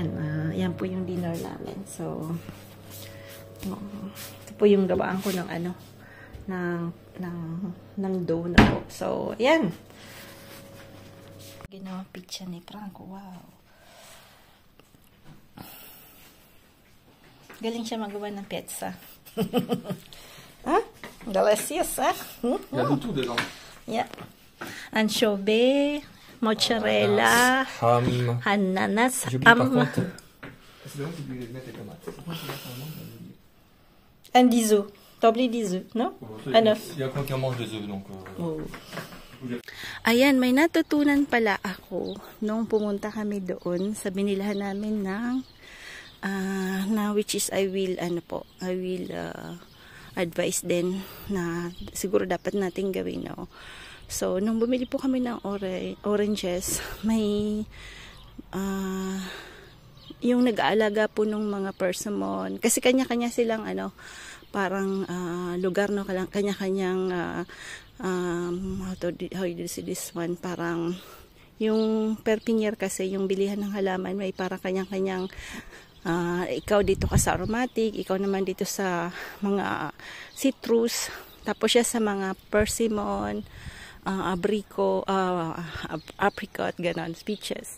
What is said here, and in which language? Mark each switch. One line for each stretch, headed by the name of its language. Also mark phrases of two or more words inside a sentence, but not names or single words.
Filipino: Yan po yung dinner namin. So, ito po yung gawaan ko ng ng dough na po. So, yan. Ginawang pizza ni Franco. Wow. Galing siya magawa ng pizza.
English: Huh? Delicious, huh?
French: Il y a de tout dedans.
English: Yeah. Anchovy, mozzarella, ananas,
French: Par contre, c'est vrai que tu oublies de mettre les tomates. and des œufs. T'as oublié des œufs, non? Un œuf. Il y a quoi qui en mange des œufs, donc...
Filipino: Ayan, may natutunan pala ako nung pumunta kami doon sa binilahan namin ng
English: which is I will advise
Filipino: din na siguro dapat nating gawin, no? So, nung bumili po kami ng oranges, may yung nag-aalaga po ng mga persimmon, kasi kanya-kanya silang parang lugar, no? Kanya-kanyang
English: how you do see this one,
Filipino: parang Yung pepinier kasi, yung bilihan ng halaman, may para kanyang-kanyang, ikaw dito ka sa aromatic, ikaw naman dito sa mga citrus, tapos siya sa mga persimmon, apricot, ganon, peaches.